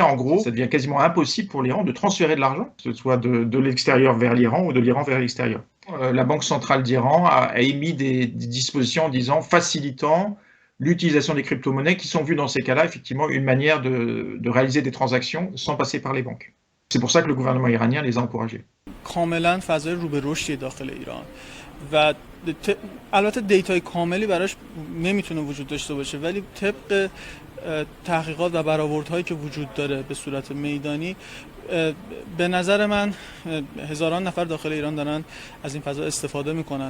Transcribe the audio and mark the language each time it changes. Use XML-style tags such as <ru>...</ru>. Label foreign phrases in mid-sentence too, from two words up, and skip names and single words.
<fr>En gros, ça devient quasiment impossible pour l'Iran de transférer de l'argent, que ce soit de l'extérieur vers l'Iran ou de l'Iran vers l'extérieur. La Banque centrale d'Iran a émis des dispositions en disant facilitant l'utilisation des crypto-monnaies qui sont vues dans ces cas-là, effectivement, une manière de réaliser des transactions sans passer par les banques. C'est pour ça que le gouvernement iranien les a encouragés.</fr> <fa>کاملا فضای رو به رشدی داخل ایران و البته دیتای کاملی براش نمیتونه وجود داشته باشه، ولی طبق تحقیقات و برآوردهایی که وجود داره به صورت میدانی، به نظر من هزاران نفر داخل ایران دارن از این فضا استفاده میکنن.</fa>